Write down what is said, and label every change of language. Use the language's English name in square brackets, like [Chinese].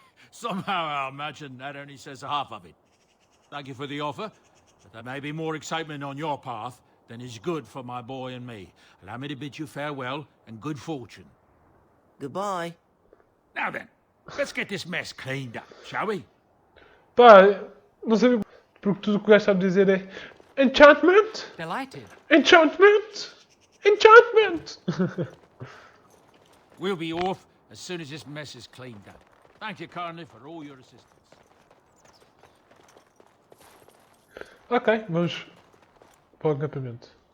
[English] Somehow I imagine that only says half of it. Thank you for the offer, but there may be more excitement on your path than is good for my boy and me. Allow me to bid you farewell and good fortune. Goodbye. Now then, let's get this mess cleaned up, shall we? [Portuguese] Pá, não sei porque tudo o que o gajo sabe dizer é Enchantment! [English] Delighted. Enchantment! Enchantment! We'll be off as soon as this mess is cleaned up. Thank you kindly for all your assistance. [Portuguese] Ok, vamos para o acampamento.